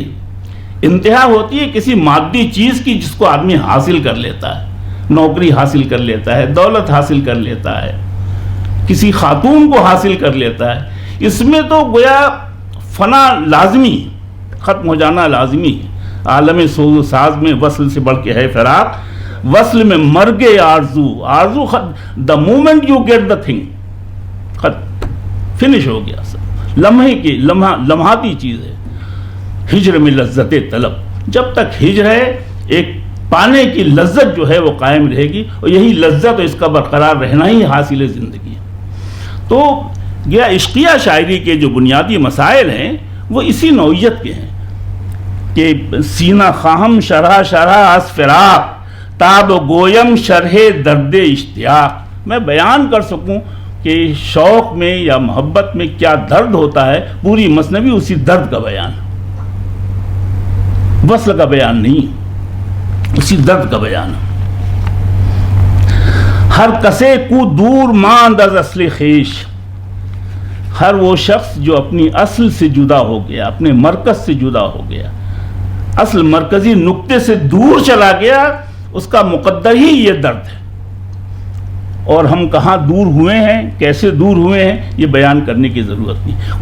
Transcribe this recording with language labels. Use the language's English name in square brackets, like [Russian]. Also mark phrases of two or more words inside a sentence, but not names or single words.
[Urdu] انتہا ہوتی ہے کسی مادی چیز کی جس کو آدمی حاصل کر لیتا ہے، نوکری حاصل کر لیتا ہے، دولت حاصل کر لیتا ہے، کسی خاتون کو حاصل کر لیتا ہے۔ اس میں تو گویا فنا لازمی، ختم ہو جانا لازمی ہے۔ عالم سوز و ساز میں وصل سے بڑھ کے ہے فراق، وصل میں مرگ آرزو، آرزو [English] the moment you get the thing, [Urdu] ختم، فنش ہو گیا سب، لمحے کی لمحاتی چیز ہے۔ ہجر میں لذت طلب، جب تک ہجر ہے ایک پانے کی لذت جو ہے وہ قائم رہے گی، اور یہی لذت اور اس کا برقرار رہنا ہی حاصل زندگی ہے۔ تو یہ عشقیہ شاعری کے جو بنیادی مسائل ہیں وہ اسی نوعیت کے ہیں کہ [Persian] سینہ خواہم شرح شرح از فراق، تاب گویم شرح درد اشتیاق۔ [Urdu] میں بیان کر سکوں کہ شوق میں یا محبت میں کیا درد ہوتا ہے، پوری مثنوی اسی درد کا بیان ہے، وصل کا بیان نہیں، اسی درد کا بیان ہے۔ [Persian] ہر کسے کو دور ماند از اصل خیش، [Urdu] ہر وہ شخص جو اپنی اصل سے جدا ہو گیا، اپنے مرکز سے جدا ہو گیا، اصل مرکزی نقطے سے دور چلا گیا، اس کا مقدر ہی یہ درد ہے۔ اور ہم کہاں دور ہوئے ہیں، کیسے دور ہوئے ہیں، یہ بیان کرنے کی ضرورت نہیں۔